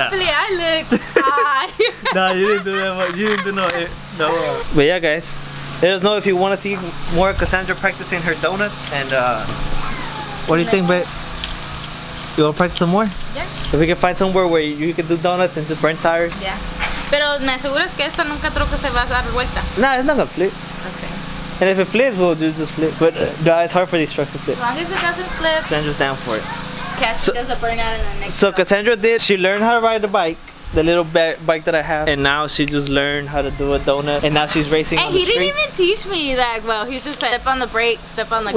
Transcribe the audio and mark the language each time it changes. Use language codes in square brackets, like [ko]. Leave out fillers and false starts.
[en] Hopefully I looked high. Nah, you didn't do that much. You didn't do no. But yeah, guys, let us know if you want to see more of Cassandra practicing her donuts. And what do you think, babe? You want to practice some more? Yeah. If we can find somewhere where you can do donuts and just burn tires. Yeah. [es] Pero me aseguras que esta nunca troca se va a dar vuelta. [en] Nah, it's not gonna flip. Okay. And if it flips, we'll do just flip. But it's hard for these trucks to flip. As long as it doesn't flip. Cassandra's down for it. Cassie does a burnout in the next So truck. Cassandra she learned how to ride the bike. The little bike that I have, and now she just learned how to do a donut, and now she's racing on the street. And he didn't even teach me that well. He just said, step on the brake, step on the gas.